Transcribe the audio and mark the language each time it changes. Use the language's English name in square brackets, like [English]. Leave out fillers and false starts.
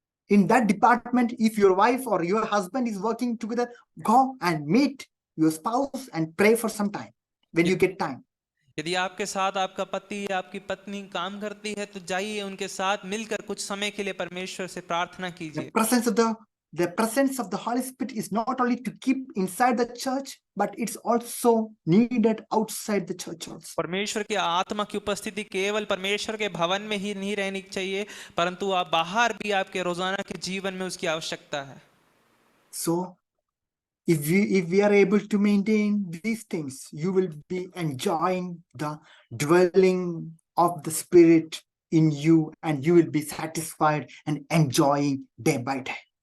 [English] in that department, if your wife or your husband is working together, go and meet your spouse and pray for some time when you get time. [Hindi] यदि आपके साथ आपका पति या आपकी पत्नी काम करती है तो जाइए उनके साथ मिलकर कुछ समय के लिए परमेश्वर से प्रार्थना कीजिए। [English] The presence of the Holy Spirit is not only to keep inside the church, but it's also needed outside the church also. [Hindi] परमेश्वर की आत्मा की उपस्थिति केवल परमेश्वर के भवन में ही नहीं रहनी चाहिए, परंतु आप बाहर भी आपके रोजाना के जीवन में उसकी आवश्यकता है। [English] So if we are able to maintain these things, you will be enjoying the dwelling of the Spirit in you, and you will be satisfied and enjoying day by day.